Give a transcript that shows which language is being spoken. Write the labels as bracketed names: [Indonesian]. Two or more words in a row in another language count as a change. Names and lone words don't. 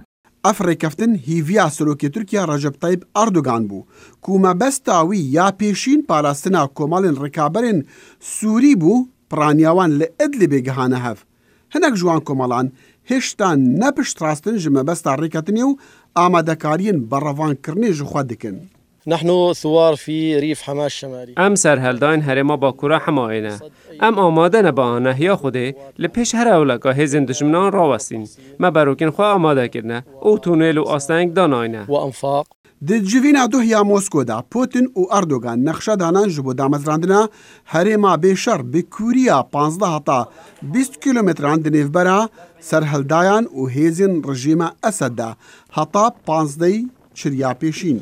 [Kurdish] Ev rêkeftin hîviya serokê Tirkiya Recep Tayyip Erdogan bû ku mebesta wî ya pêşîn parastina komalên rikaberên Sûrî bû piraniya wan li Idlibê gihane hev. Hinek ji wan komalan hêşta nepiştrastin ji mebesta rêketinê û amadekariyên berrevankirinê ji xwe dikin. [Arabic] نحن ثوار في ريف حماة الشمالي. [Kurdish] ام سرهلدان هرما باکورا حماینه. ام آماده نه با آنهیا خوده لپیش هر اولکا هزین دشمنان راوستین. ما بروکین خواه آماده کرنه او تونل و آستنگ داناینه. و انفاق. Di civîna duhya Moskow de Putin û Erdogan nexşe danan ji bo damezrandina herêma bêşer bi kûriya 15 heta 20 kilometran di nêvbera serhildayan û hêzên rejîma Esed de heta 15 çiriya pêşîn.